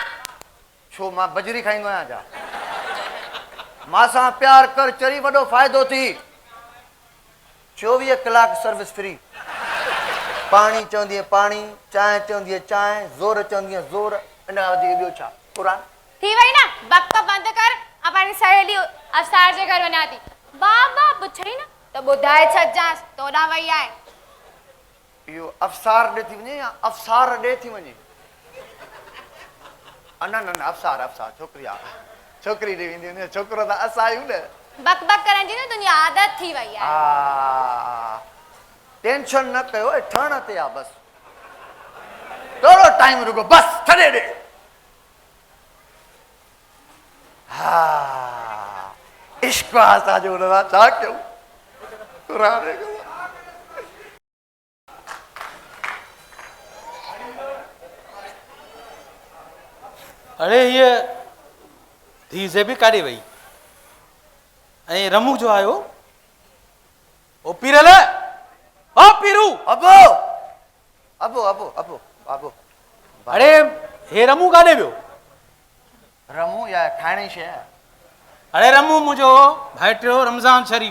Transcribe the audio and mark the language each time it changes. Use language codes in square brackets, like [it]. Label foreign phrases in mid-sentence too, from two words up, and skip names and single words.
[sd] छो मां बजरी खाईंदो आहियां छा? मां सां प्यार कर, चरी वॾो फ़ाइदो थी। 24 कलाक [en] service free. [sd] पाणी चवंदी पाणी, चांहि चवंदी चांहि, ज़ोर चवंदी ज़ोर, इन खां वधीक ॿियो छा? क़ुरान थी वई ना, बक बंद कर। अब पाणी सहेली अफसार जे घर वञा थी। बाबा पुछई न त ॿुधाए छॾजांसि तोॾां वई आहे। इहो अफसार ॾे थी वञे या अफसार ॾे थी वञे? न न न अफसार अफसार छोकिरी आहे, छोकिरी ॾे वेंदी वञे, छोकिरो त असां आहियूं न। बक बक करण जी न तुंहिंजी आदत थी वई आहे। टेंशन न कयो, ठहण ते आहे बस। थोरो टाइम रुको बस, छॾे ॾे। हा इश्क आहे असांजो, हुन सां छा कयूं? अरे ये धी से भी काॾे वई? ऐं रमू जो आयो ओ पीरल, ओ पीरू अबो अबो अबो अबो अबो। अरे हे रमू काॾे वियो? रमू या खाइण जी शइ आहे? अरे रमू मुंहिंजो भाइटियो रमज़ान शरीफ़।